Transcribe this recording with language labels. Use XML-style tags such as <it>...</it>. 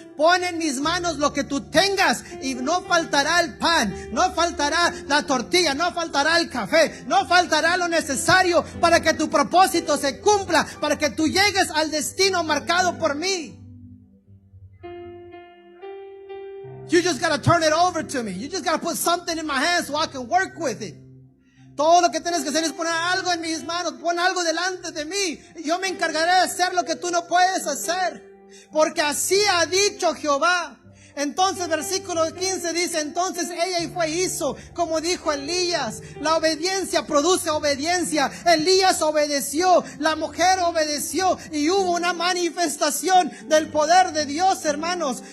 <es>Pon en mis manos lo que tú tengas, y no faltará el pan, no faltará la tortilla, no faltará el café, no faltará lo necesario para que tu propósito se cumpla, para que tú llegues al destino marcado por mí.</es> <en>You just gotta turn it over to me. You just gotta put something in my hands so I can work with it.</en> <es>Todo lo que tienes que hacer es poner algo en mis manos, pon algo delante de mí, y yo me encargaré de hacer lo que tú no puedes hacer. Porque así ha dicho Jehová. Entonces versículo 15 dice: entonces ella fue y hizo como dijo Elías. La obediencia produce obediencia. Elías obedeció, la mujer obedeció, y hubo una manifestación del poder de Dios, hermanos.</es>